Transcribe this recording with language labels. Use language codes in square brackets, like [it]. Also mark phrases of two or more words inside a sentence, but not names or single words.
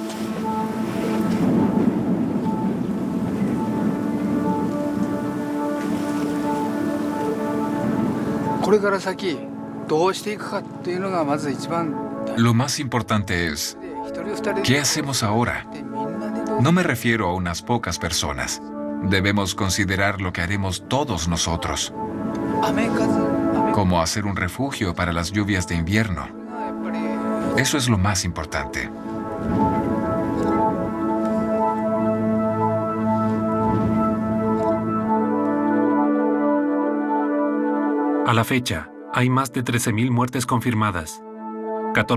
[ja] これから先どうしていくかっていうのがまず一番大事 [es] Lo más importante es, [ja] で、一人二人で [es] ¿qué hacemos ahora? [ja] みんなでどう [es] No me refiero a unas pocas personas. Debemos considerar lo que haremos todos nosotros, [ja] 雨風雨 [es] como hacer un refugio para las lluvias de invierno. [ja] がやっぱり [es] Eso es lo más importante. A la fecha, hay más de 13.000 muertes confirmadas.